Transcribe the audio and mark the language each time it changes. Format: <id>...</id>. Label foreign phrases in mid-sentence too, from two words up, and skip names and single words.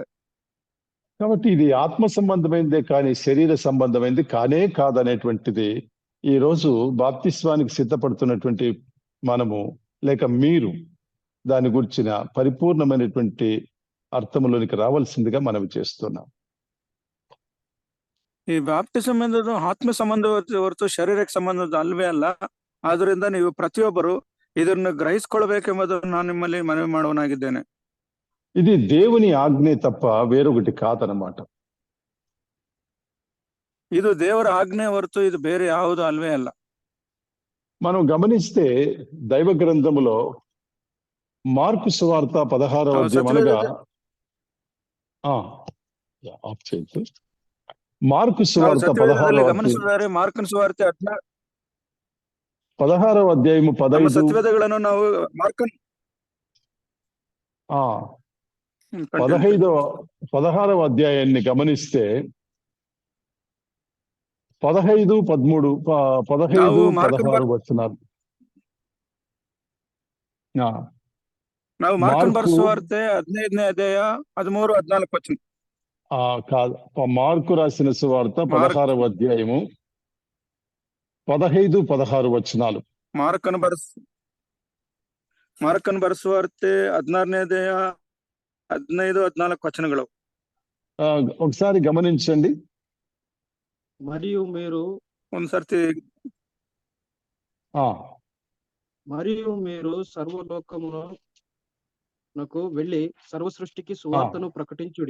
<te>కాబట్టి ఇది ఆత్మ సంబంధమైనదే కానీ శరీర సంబంధమైనది కానే కాదనేటువంటిది ఈ రోజు బాప్తిస్వానికి సిద్ధపడుతున్నటువంటి మనము లేక మీరు దాని గురించిన పరిపూర్ణమైనటువంటి అర్థంలోనికి రావాల్సిందిగా మనవి చేస్తున్నాం.</te> <kn>ಈ ಬ್ಯಾಪ್ಟಿಸಮ್ ಎಂಬುದು ಆತ್ಮ ಸಂಬಂಧ ಹೊರತು ಶರೀರಕ್ಕೆ ಸಂಬಂಧದ ಅಲ್ವೇ ಅಲ್ಲ. ಆದ್ರಿಂದ ನೀವು ಪ್ರತಿಯೊಬ್ಬರು ಇದನ್ನು ಗ್ರಹಿಸಿಕೊಳ್ಬೇಕೆಂಬುದನ್ನು ನಾನು ನಿಮ್ಮಲ್ಲಿ ಮನವಿ ಮಾಡುವನಾಗಿದ್ದೇನೆ.</kn> <te>ఇది దేవుని ఆజ్ఞే తప్ప వేరొకటి కాదనమాట.</te> <kn>ಇದು ದೇವರ ಆಜ್ಞೆ ಹೊರತು ಇದು ಬೇರೆ ಯಾವುದು ಅಲ್ವೇ ಅಲ್ಲ.</kn> <te>మనం గమనిస్తే దైవ గ్రంథములో మార్కు సువార్త 16వ అధ్యాయం అనగా మార్కు సువార్త 16వ</te> <kn>ಗಮನಿಸಿದರೆ ಮಾರ್ಕನ ಸುವಾರ್ತೆ</kn> <te>16వ అధ్యాయము 15</te> <kn>ಸತ್ಯವೇದಗಳನ್ನು ನಾವು ಮಾರ್ಕನ್</kn> <te>16వ అధ్యాయాన్ని గమనిస్తే 15, 13, 15, 16 వచనాలు.</te> <kn>ನಾವು ಮಾರ್ಕನ್ ಬರೆಸುವಾರ್ತೆ 15ನೇ ಅಧ್ಯಾಯ 13, 14 ವಚನ.</kn> <te>కాదు, మార్కు రాసిన సువార్త 16వ అధ్యాయము 15, 16 వచనాలు.</te> <kn>ಮಾರ್ಕನ್ ಬರೆಸುವಾರ್ತೆ 16ನೇ ಅಧ್ಯಾಯ 15, 14 వచనಗಳು.</kn> <te>ఒకసారి గమనించండి. మరియు మీరు</te> <kn>ಒಂದ್ಸರ್ತಿ</kn> <te>మరియు మీరు సర్వలోకమునకు వెళ్ళి సర్వ సృష్టికి సువార్తను ప్రకటించుడి.</te>